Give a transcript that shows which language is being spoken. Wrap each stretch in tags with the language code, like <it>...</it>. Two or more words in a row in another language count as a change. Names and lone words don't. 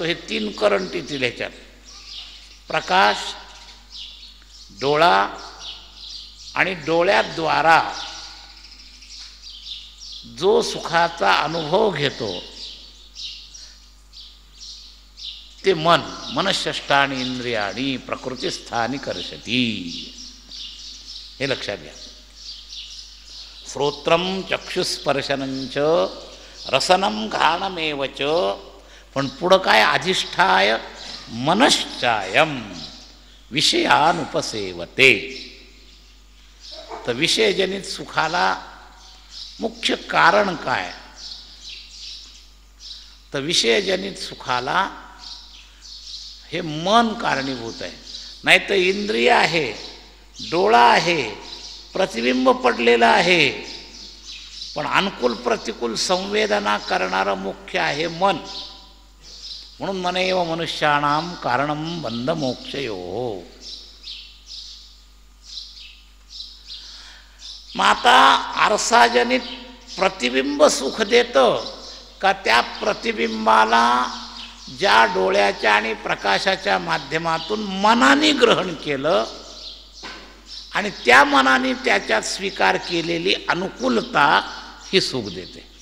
<mr>हे 3 करंट येतील ह्याच्यात: प्रकाश, डोळा आणि डोळ्याद्वारा जो सुखाचा अनुभव घेतो ते मन.</mr> <sa>मनःषष्ठानि इंद्रियाणि प्रकृतिस्थानि कर्षति.</sa> <mr>हे लक्षात घ्या.</mr> <sa>श्रोत्रम चक्षुस्पर्शनंच रसनम घ्राणमेव च.</sa> <mr>पण पुढं काय?</mr> <sa>अधिष्ठाय मनश्चायम. विषयानुपसेवते.</sa> <mr>तर विषयजनित सुखाला मुख्य कारण काय? तर विषयजनित सुखाला हे मन कारणीभूत आहे. नाही तर इंद्रिय आहे, डोळा आहे, प्रतिबिंब पडलेलं आहे, पण अनुकूल प्रतिकूल संवेदना करणारं मुख्य आहे मन. म्हणून</mr> <sa>मनेव मनुष्याणाम कारणम बंध मोक्षयोः.</sa> <mr>मग आता आरसाजनित प्रतिबिंब सुख देतं का त्या प्रतिबिंबाला ज्या डोळ्याच्या आणि प्रकाशाच्या माध्यमातून मनाने ग्रहण केलं आणि त्या मनाने त्याच्यात स्वीकार केलेली अनुकूलता ही सुख देते.</mr>